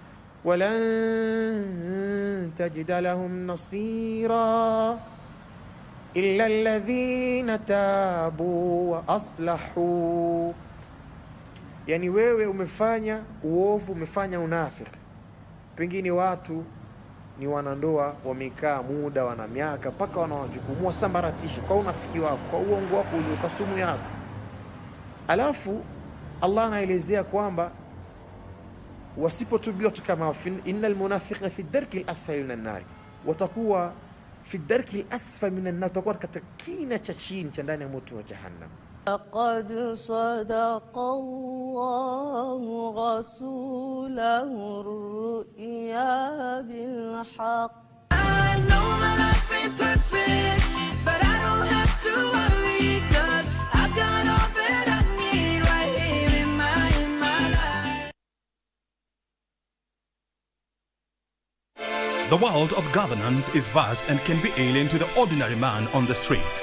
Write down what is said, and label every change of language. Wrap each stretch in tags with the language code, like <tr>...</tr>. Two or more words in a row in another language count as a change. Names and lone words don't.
<ar>ولن تجد لهم نصيرا إلا الذين تابوا وأصلحوا.</ar> <sw>Yani wewe umefanya uovu, umefanya unafiki, pengine watu ni wanandoa wamekaa muda, wana miaka, mpaka wanawajukumua sambaratisha kwa unafiki wako, kwa uongo wako ulioka sumu yako. Alafu Allah anaelezea kwamba wasipotubia kama</sw> <ar>إن المنافقين في الدرك الأسفل من النار,</ar> <sw>watakuwa</sw> <ar>في الدرك الأسفل من النار,</ar> <sw>watakuwa katika kina cha chini cha ndani ya moto wa jahannam.</sw> <ar>لقد صدق الله رسوله الرؤيا بالحق.</ar> <en>I know my life ain't perfect, but I don't have to worry, 'cause I've got all that I need right here in my life. The world of governance is vast and can be alien to the ordinary man on the street.</en>